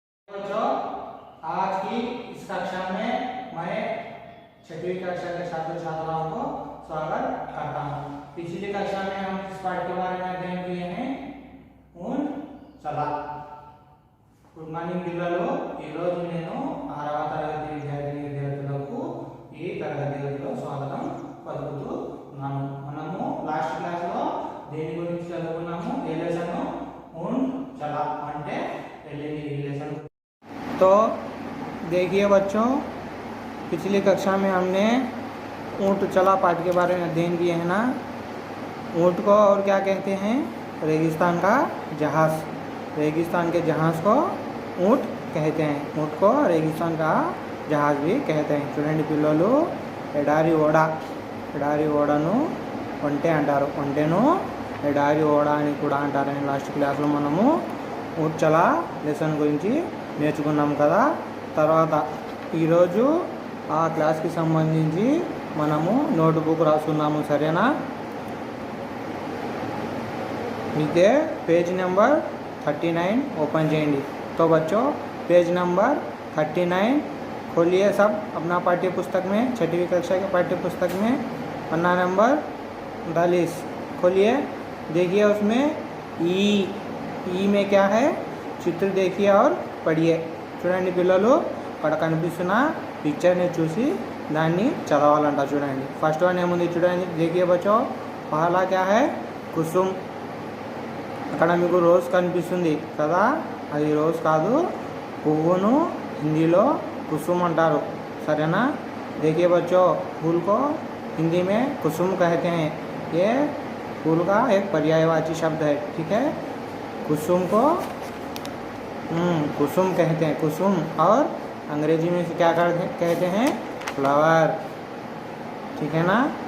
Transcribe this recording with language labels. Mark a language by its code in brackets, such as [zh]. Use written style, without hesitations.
[hi] बच्चों, आज की इस कक्षा में मैं छठवीं कक्षा के छात्र छात्राओं को स्वागत करता हूँ। पिछली कक्षा में हम इस पाठ के बारे में अध्ययन किए हैं उन चला। [en] good morning [te] పిల్లలు, ఈ రోజు నేను 6వ తరగతి విద్యార్థులకు ఈ తరగతి గదిలో స్వాగతం పలుకుతున్నాను. మనము లాస్ట్ క్లాస్ లో దేని గురించి చదువుకున్నాము? ఏ లెసన్? ఉన్ चला అంటే रिलेशन। [hi] तो देखिए बच्चों, पिछली कक्षा में हमने ऊँट चला पाठ के बारे में अध्ययन किए हैं ना। ऊँट को और क्या कहते हैं? रेगिस्तान का जहाज। रेगिस्तान के जहाज को ऊँट कहते हैं। ऊँट को रेगिस्तान का जहाज भी कहते हैं। [te] చూడండి పిల్లలు, ఎడారి ఓడ, ఎడారి ఓడను ఒంటె అంటారు. ఒంటెను ఎడారి ఓడ అని కూడా అంటారని లాస్ట్ క్లాస్లో మనము ఊట్ చలా లెసన్ గురించి నేర్చుకున్నాం కదా. తర్వాత ఈరోజు ఆ క్లాస్కి సంబంధించి మనము నోట్బుక్ రాసుకున్నాము, సరేనా? ఇదే పేజ్ నెంబర్ 39 ओपन చేయండి. [hi] तो बच्चों, पेज नंबर 39 खोलिए सब अपना पाठ्य पुस्तक में, छठवीं कक्षा के पाठ्य पुस्तक में पन्ना नंबर 39 खोलिए. देखिए उसमें ई में क्या है, चित्र देखिए और पढ़िए. [te] చూడండి పిల్లలు, అక్కడ కనిపిస్తున్న పిక్చర్ని చూసి దాన్ని చదవాలంట. చూడండి ఫస్ట్ వన్ ఏముంది చూడండి. [hi] देखिए बच्चों, पहला क्या है? కుసుమ్. [te] అక్కడ మీకు రోజ్ కనిపిస్తుంది కదా, అది రోజ్ కాదు, పువ్వును హిందీలో కుసుమ్ అంటారు, సరేనా? [hi] देखिए बच्चों, फूल को हिंदी में कुसुम कहते हैं. ये फूल का एक पर्यायवाची शब्द है, ठीक है? कुसुम को कुसुम कहते हैं, कुसुम. और अंग्रेजी में क्या कहते हैं? फ्लावर, ठीक है ना?